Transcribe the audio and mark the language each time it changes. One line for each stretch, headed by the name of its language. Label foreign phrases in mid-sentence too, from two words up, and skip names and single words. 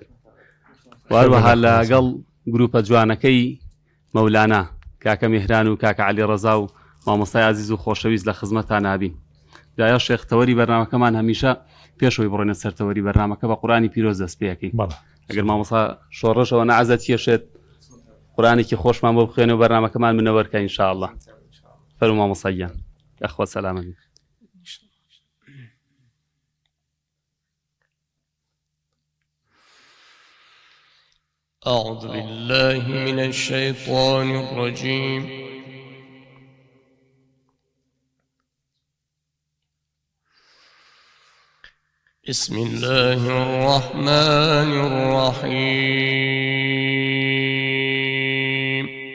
Central Kurdish: وهروەها لەگەڵ گروپە جوانەکەی مەولانە کاکە میهران و کاکە عەلی ڕەزا و مامۆستای عەزیز و خۆشەویست لە خزمەتان نابین. دایە شێخ تەوەری بەرنامەکەمان هەمیشە پێشەوەی بڕۆینە سەر تەوەری بەرنامەکە بە قورئانی پیرۆز دەست پێکەین. ئەگەر مامۆستا شۆڕشەوە نەعەزەت کێشێت قورئانێکی خۆشمان بۆ بخوێنە و بەرنامەکەمان منەوەرکە
Arabic: ئینشاء الله.
Central Kurdish: فەرموو مامۆستا گیان. یەخوا سەلامەت.
Arabic: أعوذ بالله من الشيطان الرجيم. بسم الله الرحمن الرحيم.